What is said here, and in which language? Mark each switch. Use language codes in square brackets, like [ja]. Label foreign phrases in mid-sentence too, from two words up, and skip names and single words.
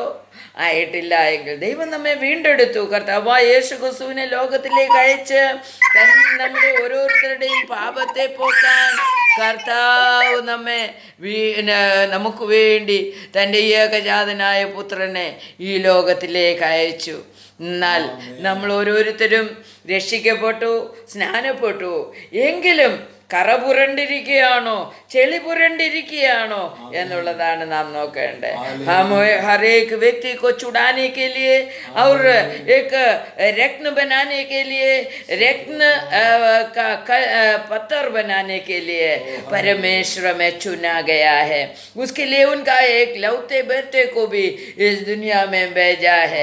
[ml] ആയിട്ടില്ല എങ്കിൽ ദൈവം നമ്മെ വീണ്ടെടുത്തു. കർത്താവായ യേശു ക്രിസ്തുവിനെ ലോകത്തിലേക്ക് അയച്ച് നമ്മുടെ ഓരോരുത്തരുടെയും പാപത്തെ പോക്കാൻ കർത്താവ് നമ്മെ നമുക്ക് വേണ്ടി തൻ്റെ ഏകജാതനായ പുത്രനെ ഈ ലോകത്തിലേക്ക് അയച്ചു. എന്നാൽ നമ്മൾ ഓരോരുത്തരും രക്ഷിക്കപ്പെട്ടു, സ്നാനപ്പെട്ടു, എങ്കിലും കറ പുരണ്ടിരിക്കുകയാണോ, ചെളി പുരണ്ടിരിക്കുകയാണോ എന്നുള്ളതാണ് നാം നോക്കേണ്ടത്. [hi] हर एक व्यक्ति को छुड़ाने के लिए और एक रत्न बनाने के लिए, रत्न का पत्थर बनाने के लिए परमेश्वर में चुना गया है. उसके लिए उनका एक लौते बेटे को भी इस दुनिया में भेजा है.